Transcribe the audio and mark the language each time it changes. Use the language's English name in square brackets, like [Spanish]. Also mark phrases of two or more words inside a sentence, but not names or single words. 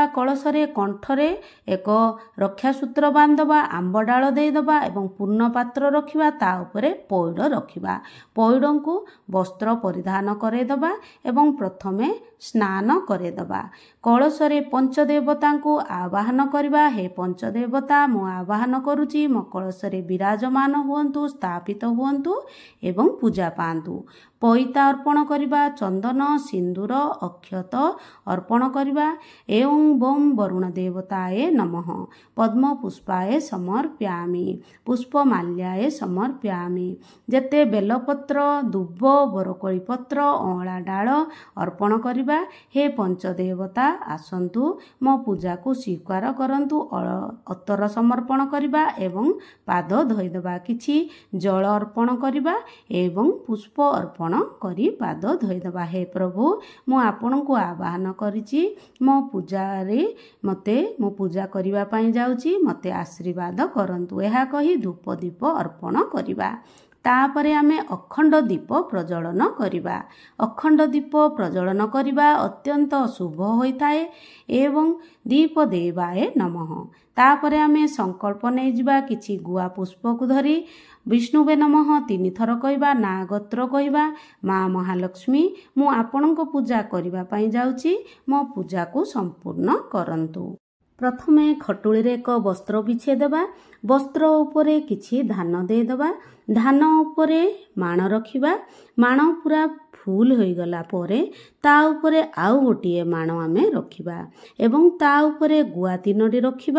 [Odia] କଳସରେ କଣ୍ଠରେ ଏକ ରକ୍ଷାସୂତ୍ର ବାନ୍ଧିବା ଆମ୍ବ ଡାଳ ଦେଇଦେବା ଏବଂ ପୂର୍ଣ୍ଣ ପାତ୍ର ରଖିବା ତା ଉପରେ ପଉଡ଼ ରଖିବା ପଉଡ଼ କୁ ବସ୍ତ୍ର ପରିଧାନ କରାଇଦେବା ଏବଂ ପ୍ରଥମେ ସ୍ନାନ କରାଇଦେବା କଳସରେ ପଞ୍ଚଦେବତା କୁ ଆବାହନ କରିବା ହେ ପଞ୍ଚଦେବତା ମୁଁ ଆବାହନ କରୁଛି ମୋ କଳସରେ ବିରାଜମାନ ହୁଅନ୍ତୁ ସ୍ଥାପିତ ହୁଅନ୍ତୁ ଏବଂ ପୂଜା ପାନ୍ତୁ ପଇତା ଅର୍ପଣ କରିବା ଚନ୍ଦନ ସିନ୍ଦୂର ଅକ୍ଷତ ଅର୍ପଣ କରିବା ଏବଂ [Sanskrit] बम वरुण देवताये नमः पद्म पुष्पाये समर्पयामि पुष्पमाल्याये समर्पयामि [Odia] ଯେତେ ବେଲପତ୍ର ଦୁବ ବରକୋଳି ପତ୍ର ଅଁଳା ଡାଳ ଅର୍ପଣ କରିବା ହେ ପଞ୍ଚଦେବତା ଆସନ୍ତୁ ମୋ ପୂଜା କୁ ସ୍ୱୀକାର କରନ୍ତୁ ଅତର ସମର୍ପଣ କରିବା ଏବଂ ପାଦ ଧୋଇଦେବା କିଛି ଜଳ ଅର୍ପଣ କରିବା ଏବଂ ପୁଷ୍ପ ଅର୍ପଣ କରି ପାଦ ଧୋଇଦେବା ହେ ପ୍ରଭୁ ମୁଁ ଆପଣ କୁ ଆବାହନ କରୁଛି ମୋ ପୂଜା ରେ ମତେ ମୋ ପୂଜା କରିବା ପାଇଁ ଯାଉଛି ମତେ ଆଶୀର୍ବାଦ କରନ୍ତୁ ଏହା କହି ଧୂପ ଦୀପ ଅର୍ପଣ କରିବା। ତାପରେ ଆମେ ଅଖଣ୍ଡ ଦୀପ ପ୍ରଜ୍ୱଳନ କରିବା ଅଖଣ୍ଡ ଦୀପ ପ୍ରଜ୍ୱଳନ କରିବା ଅତ୍ୟନ୍ତ ଶୁଭ ହୋଇଥାଏ ଏବଂ ଦୀପ ଦେବାୟ ନମଃ। ତାପରେ ଆମେ ସଙ୍କଳ୍ପ ନେଇ ଯିବା କିଛି ଗୁଆ ପୁଷ୍ପ କୁ ଧରି ବିଷ୍ଣବେ ନମଃ 3 ଥର କହିବା ନାଁ ଗୋତ୍ର କହିବା ମାଁ ମହାଲକ୍ଷ୍ମୀ ମୁଁ ଆପଣଙ୍କୁ ପୂଜା କରିବା ପାଇଁ ଯାଉଛି ମୋ ପୂଜା କୁ ସମ୍ପୂର୍ଣ୍ଣ କରନ୍ତୁ। ପ୍ରଥମେ ଖଟୁଲି ରେ ଏକ ବସ୍ତ୍ର ବିଛେଇ ଦେବା ବସ୍ତ୍ର ଉପରେ କିଛି ଧାନ ଦେଇ ଦେବା ଧାନ ଉପରେ ମାଣ ରଖିବା ମାଣ ପୂରା ଫୁଲ ହୋଇ ଗଲା ପରେ ତା ଉପରେ ଆଉ ଗୋଟିଏ ମାଣ ଆମେ ରଖିବା ଏବଂ ତା ଉପରେ ଗୁଆ 3ଟି ରଖିବା